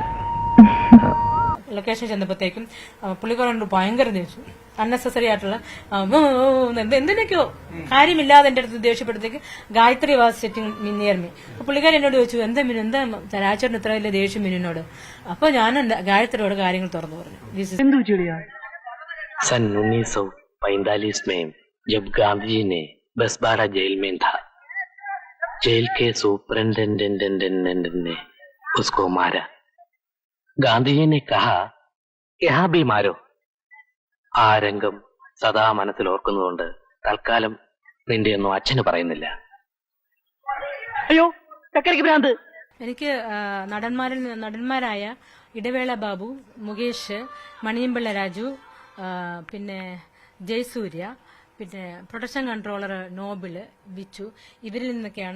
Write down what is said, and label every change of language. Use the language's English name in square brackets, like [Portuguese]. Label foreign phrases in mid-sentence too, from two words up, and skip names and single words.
[Malayalam] ലൊക്കേഷൻ ചെന്നപ്പോഴത്തേക്കും പുള്ളിക്കാരൻ ഭയങ്കര ദേഷ്യം, അൺനെസസറി ആയിട്ടുള്ള എന്തിനൊക്കെയോ കാര്യമില്ലാതെ എന്റെ അടുത്ത് ദേഷ്യപ്പെടുത്തേക്ക് ഗായത്രി [English] was sitting near me. [Malayalam] പുള്ളിക്കാരൻ എന്നോട് ചോദിച്ചു, എന്താ മിനു, എന്താ രാജേട്ടൻ ഇത്ര വലിയ ദേഷ്യം മിനുവിനോട്? അപ്പൊ ഞാൻ ഗായത്രിയോട് കാര്യങ്ങൾ തുറന്നു പറഞ്ഞു. [Hindi] सन 1945 में जब गांधी जी ने बसबारा जेल में था, जेल के सुपरिंटेंडेंट ने उसको मारा. गांधी जी ने कहा यहाँ भी मारो. [Malayalam] ആ രംഗം സദാ മനസ്സിൽ ഓർക്കുന്നതുകൊണ്ട് തൽക്കാലം നിന്റെ ഒന്നും അച്ഛന് പറയുന്നില്ല. അയ്യോ, ചക്കരയ്ക്ക് ഭ്രാന്ത്. എനിക്ക് നടന്മാരായ ഇടവേള ബാബു, മുകേഷ്, മണിയമ്പിള്ള രാജു, പിന്നെ ജയസൂര്യ, പിന്നെ പ്രൊഡക്ഷൻ കൺട്രോളർ നോബിള്, ബിച്ചു, ഇവരിൽ നിന്നൊക്കെയാണ്.